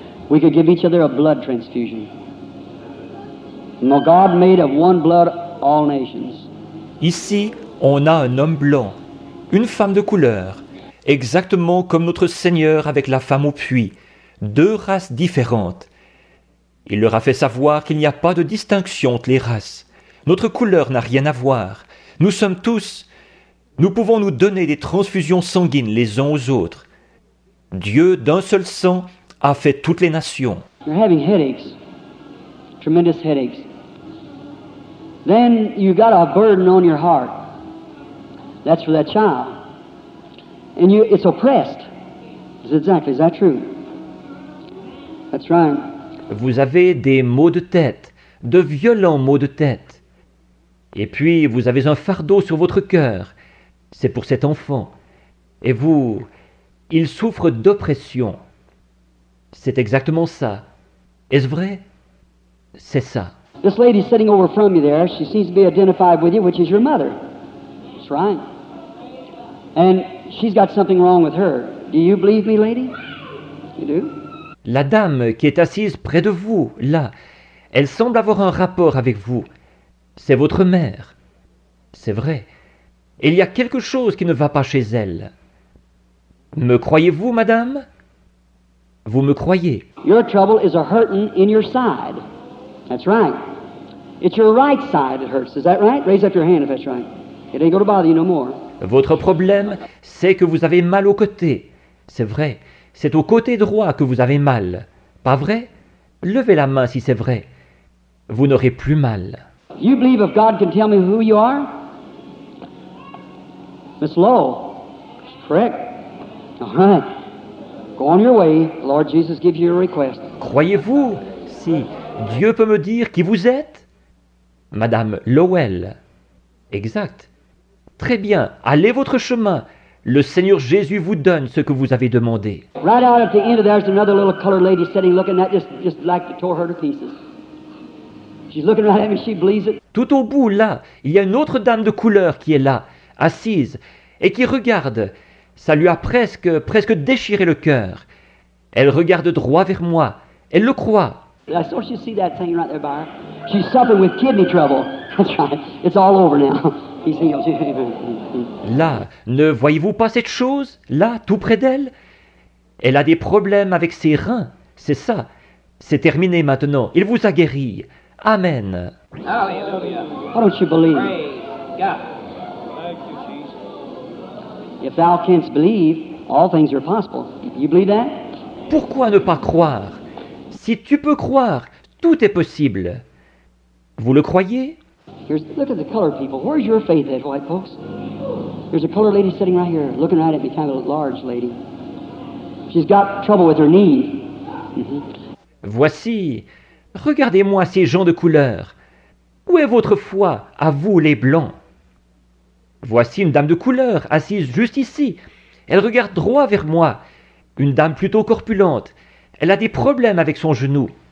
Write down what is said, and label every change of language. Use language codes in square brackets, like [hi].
[en] We could give each other a blood transfusion. God made of one blood all nations. [fr] Ici, on a un homme blanc, une femme de couleur, exactement comme notre Seigneur avec la femme au puits, deux races différentes. Il leur a fait savoir qu'il n'y a pas de distinction entre les races. Notre couleur n'a rien à voir. Nous sommes tous... Nous pouvons nous donner des transfusions sanguines les uns aux autres. Dieu, d'un seul sang, a fait toutes les nations. [en] You're having headaches, tremendous headaches. Then you got a burden on your heart. That's for that child. And it's oppressed. Exactly, is that true? That's right. [fr] Vous avez des maux de tête, de violents maux de tête. Et puis, vous avez un fardeau sur votre cœur. C'est pour cet enfant. Et vous, il souffre d'oppression. C'est exactement ça. Est-ce vrai? C'est ça. [en] This lady sitting over from you there, she seems to be identified with you, which is your mother. That's right. And she's got something wrong with her. Do you believe me, lady? You do? [fr] La dame qui est assise près de vous, là, elle semble avoir un rapport avec vous. C'est votre mère. C'est vrai. Il y a quelque chose qui ne va pas chez elle. Me croyez-vous, madame? Vous me croyez? [en] Your trouble is a hurting in your side. That's right. It's your right side that hurts. Is that right? Raise up your hand if that's right. It ain't going to bother you no more. [fr] Votre problème, c'est que vous avez mal au côté. C'est vrai. C'est au côté droit que vous avez mal. Pas vrai? Levez la main si c'est vrai. Vous n'aurez plus mal. [en] You believe if God can tell me who you are? Miss Lowe. Correct. All right. Go on your way. The Lord Jesus gives you a request. [fr] Croyez-vous, si Dieu peut me dire qui vous êtes? Madame Lowell. Exact. Très bien. Allez votre chemin. Le Seigneur Jésus vous donne ce que vous avez demandé. [en] Right out at the end of there's another little colored lady sitting looking at just like it tore her to pieces. She's looking right at me, she believes it. [fr] Tout au bout, là, il y a une autre dame de couleur qui est là, assise, et qui regarde. Ça lui a presque déchiré le cœur. Elle regarde droit vers moi. Elle le croit. [en] I saw she see that thing right there by her. She's suffering with kidney trouble. That's right. It's all over now. He's healed. [fr] Là, ne voyez-vous pas cette chose? Là, tout près d'elle? Elle a des problèmes avec ses reins. C'est ça. C'est terminé maintenant. Il vous a guéri. Amen. [en] Hallelujah. Why don't you believe? Praise God. Thank you, Jesus. If thou canst believe, all things are possible. You believe that? [fr] Pourquoi ne pas croire? Si tu peux croire, tout est possible. Vous le croyez? [en] Look at the colored people. Where's your faith at, white folks? There's a colored lady sitting right here, looking right at me, kind of a large lady. She's got trouble with her knee. [fr] Voici, regardez-moi ces gens de couleur. Où est votre foi, à vous les blancs? Voici une dame de couleur, assise juste ici. Elle regarde droit vers moi. Une dame plutôt corpulente. Elle a des problèmes avec son genou.